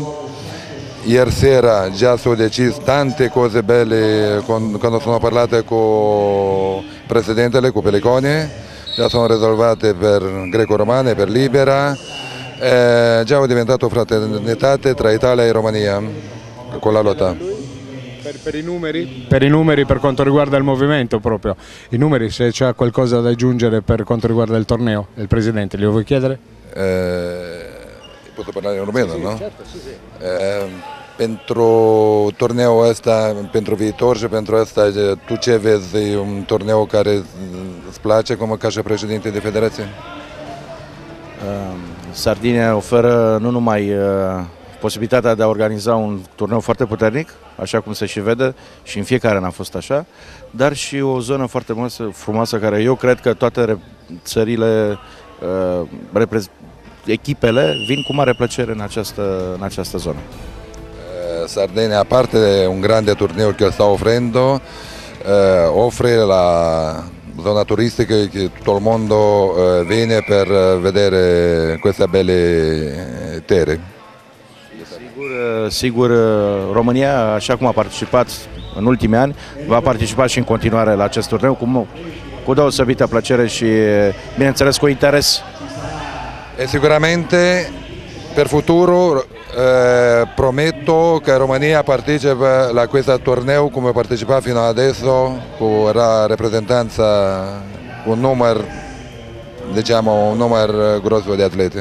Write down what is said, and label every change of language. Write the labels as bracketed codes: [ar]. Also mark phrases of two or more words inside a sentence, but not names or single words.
[it] Ieri sera già sono decise tante cose belle quando sono parlate con il presidente, con Pelliconi, già sono risolvate per greco-romane, per Libera, già è diventato fraternità tra Italia e Romania con la lotta. Per i numeri? Per i numeri per quanto riguarda il movimento proprio, i numeri, se c'è qualcosa da aggiungere per quanto riguarda il torneo, il Presidente, glielo vuoi chiedere? Posso parlare in rumeno, sì, no? Certo, sì. [ro] Pentru torneul ăsta, pentru viitor și pentru asta, tu ce vezi un torneu care îți place ca și președinte de federație? Sardinia oferă nu numai posibilitatea de a organiza un turneu foarte puternic, așa cum se și vede, și în fiecare an a fost așa, dar și o zonă foarte frumoasă care eu cred că toate țările, echipele vin cu mare plăcere în această zonă. [it] Sardegna, a parte un grande torneo che sta offrendo, offre la zona turistica che tutto il mondo viene per vedere queste belle terre. [ro] Sigur, România, așa cum a participat în ultimii ani, va participa și în continuare la acest turneu cu deosebită plăcere și, bineînțeles, cu interes. [it] E sicuramente per futuro prometto che Romania partecipa a questo torneo come partecipa fino adesso, con la rappresentanza, un numero, diciamo, un numero grosso di atleti.